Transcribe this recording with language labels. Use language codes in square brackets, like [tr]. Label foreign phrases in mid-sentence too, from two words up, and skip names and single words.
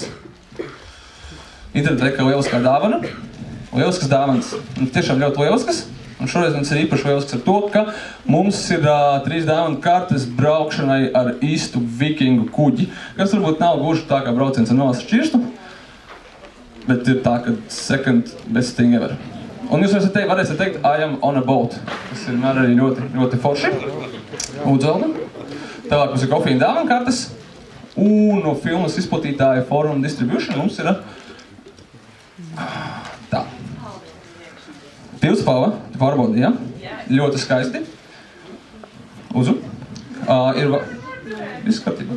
[lv] Internetā ir lieliskā dāvana. Lieliskas dāvanas. Tiešām ļoti lieliskas. Un šoreiz mums ir īpaši lielisks ar to, ka mums ir 3 dāvanu kartes braukšanai ar īstu vikingu kuģi. Kas varbūt nav gluži tā kā brauciens ar Nolas šķirstu, bet ir tā, ka [en] second best thing ever. [lv] Un jūs varēsiet teikt, [en] I am on a boat. [lv] Tas ir arī ļoti forši. Lūdzu, Elda. Tālāk mums ir kofīna dāvanu kartes. Un no filmas izplatītāja Forum Distribution mums ir tā. Pildspalva, pārbaudi, ja? Ļoti skaisti. Lūdzu. Viss kārtībā.